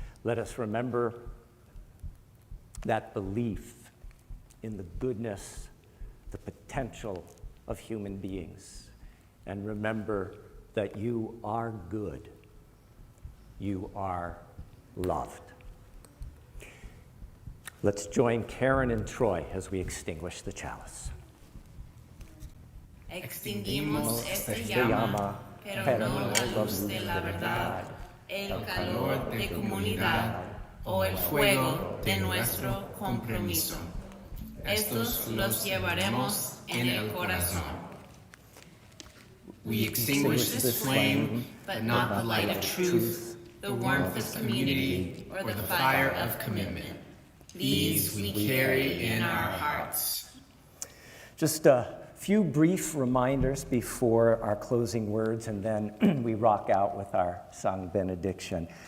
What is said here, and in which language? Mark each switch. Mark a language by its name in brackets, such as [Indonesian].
[English] Let us remember that belief in the goodness, the potential of human beings, and remember that you are good. You are loved. Let's join Karen and Troy as we extinguish the chalice. [Spanish] Extinguimos esta llama, pero no la luz de la verdad, el calor de comunidad o el fuego de nuestro compromiso. Estos los llevaremos en el corazón. [English] We extinguish this flame, but not the light of truth, the warmth of community, or the fire of commitment. These we carry in our hearts. Just a few brief reminders before our closing words, and then we rock out with our sung benediction.